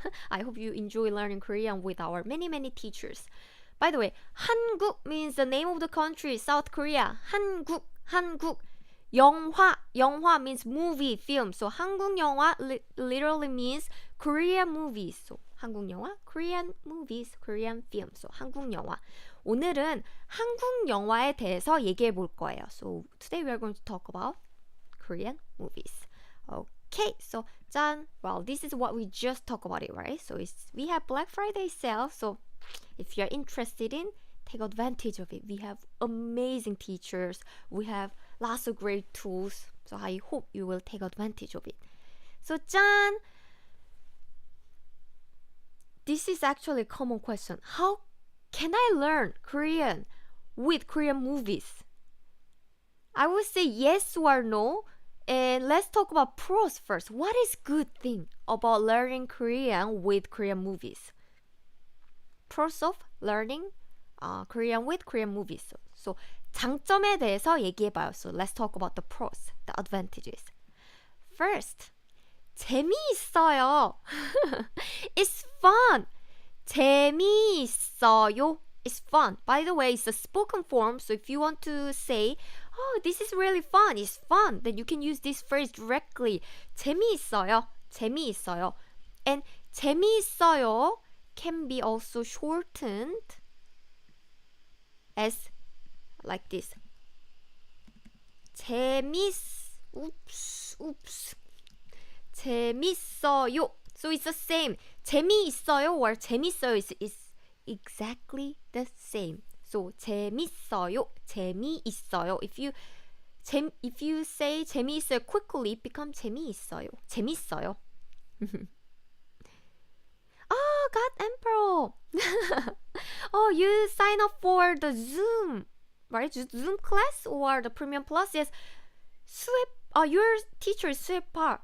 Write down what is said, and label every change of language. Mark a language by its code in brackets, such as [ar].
[en] I hope you enjoy learning Korean with our many teachers. By the way, 한국 means the name of the country, South Korea. [ko] 한국. [en] 영화 means movie, film. So 한국 영화 literally means Korean movies. So 한국 영화, Korean movies, Korean film. [ko] So 한국 영화. 오늘은 한국 영화에 대해서 얘기해 볼 거예요. [en] So today we are going to talk about Korean movies. Okay, so 짠. Well, this is what we just talked about it, right? So we have Black Friday sale. So if you're interested in, take advantage of it. We have amazing teachers. We have lots of great tools. So I hope you will take advantage of it. So 짠! This is actually a common question. How can I learn Korean with Korean movies? I would say yes or no. And let's talk about pros first. What is good thing about learning Korean with Korean movies? Pros of learning Korean with Korean movies. [ko] So 장점에 대해서 얘기해봐요. [en] So let's talk about the pros, the advantages. First, [ko] 재미있어요. [en] It's fun. 재미있어요. It's fun. By the way, it's a spoken form. So if you want to say, oh, this is really fun. It's fun. Then you can use this phrase directly. [ko] 재미있어요. 재미있어요. [en] And 재미있어요 can be also shortened as like this. oops. [ko] 재밌어요. [en] So it's the same. 재미있어요 or 재밌어요 is exactly the same. [ko] So 재밌어요, 재미있어요. [en] If you say 재미있어요 quickly, it becomes 재미있어요. [ko] 재밌어요. [en] Oh, God Emperor. Oh, you sign up for the Zoom, right? Zoom class or the Premium Plus? Yes. Your teacher is Suepar.